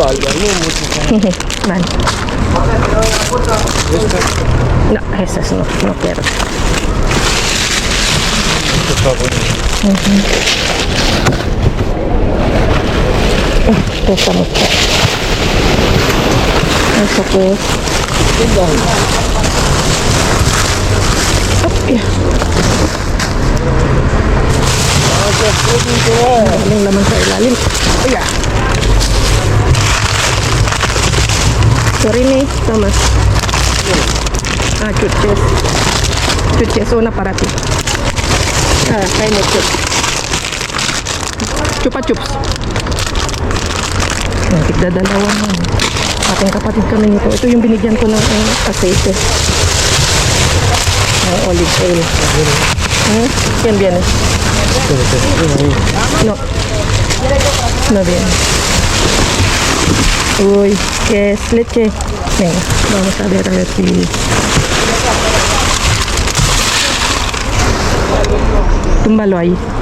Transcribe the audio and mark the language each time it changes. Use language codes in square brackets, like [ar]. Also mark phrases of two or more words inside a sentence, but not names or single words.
[es] Man. No, esas no quiero. Esta mucho. ¿Eso qué es? Opia. [tl] Ang laman sa ilalim. Ayan. Sorry nih, Thomas. [es] Chuches. Chuches, una para ti. [tl] Kain mo chup. Chupa chups. Tigdadalawa mo. Ating kapatid kami nito. Ito yung binigyan ko ng aceite. [en] Ng olive oil. [es] ¿Quién viene? No. No viene. Uy, ¿qué es leche? Venga, vamos a ver si... Túmbalo ahí.